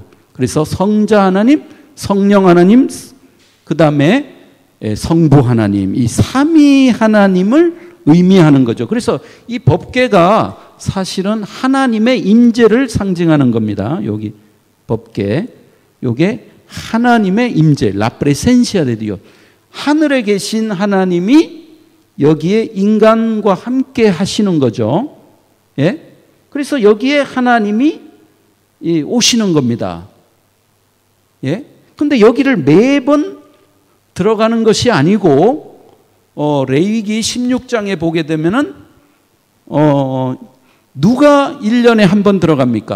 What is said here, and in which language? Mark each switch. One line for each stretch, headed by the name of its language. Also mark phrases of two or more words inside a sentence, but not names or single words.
Korean: 그래서 성자 하나님, 성령 하나님, 그 다음에 성부 하나님, 이 삼위 하나님을 의미하는 거죠. 그래서 이 법궤가 사실은 하나님의 임재를 상징하는 겁니다. 여기 법궤, 요게 하나님의 임재,
Spanish: la presencia de Dios.
Korean: 하늘에 계신 하나님이 여기에 인간과 함께 하시는 거죠. 예? 그래서 여기에 하나님이 오시는 겁니다. 예? 근데 여기를 매번 들어가는 것이 아니고, 레위기 16장에 보게 되면은, 누가 1년에 한 번 들어갑니까?